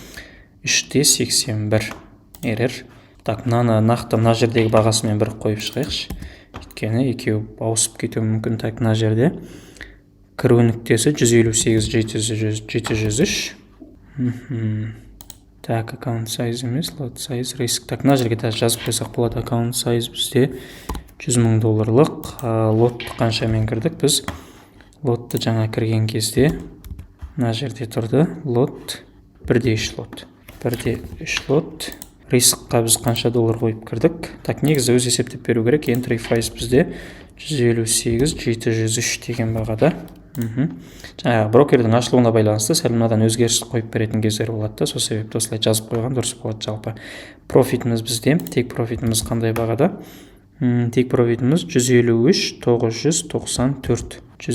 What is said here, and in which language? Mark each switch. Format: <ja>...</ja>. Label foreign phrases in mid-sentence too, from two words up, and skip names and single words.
<kk>3-81 ерер. Так, мынаны нақты мына жердегі бағасымен бір қойып шығайықшы. Өйткені екеуі ауысып кетуі мүмкін. Так, мына жерде кіру нүктесі 158-703. Так, аккаунт size емес,</kk> <en>lot size, risk.</en> <kk>Так, мына жерге жазып қойсақ болады. Аккаунт size бізде $100,000. Лотты қаншамен кірдік біз? Лотты жаңа кірген кезде мына жерде тұрды. Лот 1-3 лот. 1-3 лот. Рискқа біз қанша доллар қойып кірдік? Так, негізі өз есептеп беру керек.</kk> <en>Entry price</en> <kk>бізде 158-703 деген бағада. Жаңағы брокердің ашылуына байланысты сәл мынадан өзгеріс қойып беретін кездер болады да, сол себепті осылай жазып қойған дұрыс болады жалпы. Профитіміз бізде, тек профитіміз қандай бағада? Тек профитіміз 153-994.</kk>